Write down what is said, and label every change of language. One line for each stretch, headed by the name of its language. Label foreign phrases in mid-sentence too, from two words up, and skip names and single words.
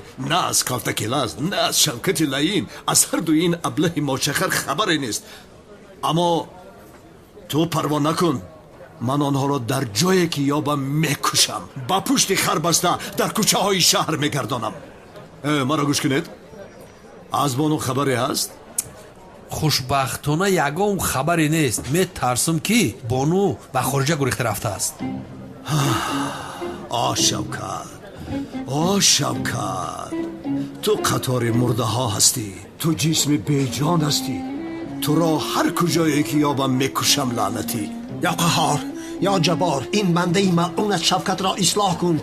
Tajik: на аз Калтакелас на аз Шавкати лаин. Аз ҳар дуи ин аблаҳ мочхар хабаре нест. аммо ту парво накун. ман онҳоро дар ҷое ки ёбам мекушам. бо пушти хар баста дар кӯчаҳои шаҳр мегардонам. маро гӯш кунед. Аз бону хабаре ҳаст? хушбахтона ягон хабаре нест. метарсам ки бону ба хориҷа гурехта рафтааст. Шавкат, Шавкат, ту қатори мурдаҳо ҳастӣ. ту ҷисми беҷон ҳастӣ. туро ҳар куҷое ки ёбам мекушам лаънатӣ. ё Қаҳҳор ё Ҷаббор, ин бандаи малъунат Шавкатро ислоҳ кун.